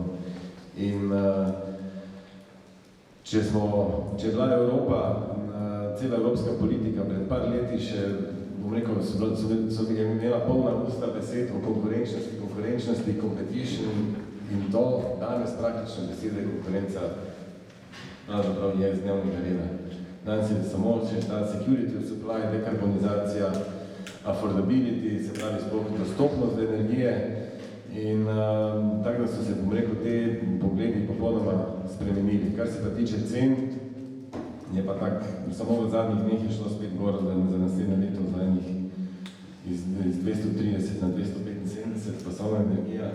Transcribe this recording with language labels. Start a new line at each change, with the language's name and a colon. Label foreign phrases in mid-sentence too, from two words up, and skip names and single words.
Slovenian: In če je bila Evropa, cela evropska politika pred par leti še, bom rekel, so imela polna usta besed o konkurenčnosti, competition, in to danes praktično besede konkurenca pravzaprav je z dnevnega reda. Danes je samo še ta
English: security of supply,
Slovenian: dekarbonizacija, affordability, se pravi sploh dostopnost energije in tako da so se, bom rekel, te pogledi popolnoma spremenili. Kar se pa tiče cen, je pa tak, samo v zadnjih dneh je šlo spet gor za naslednje leto, za enih iz 230 na 275 pasovna energija.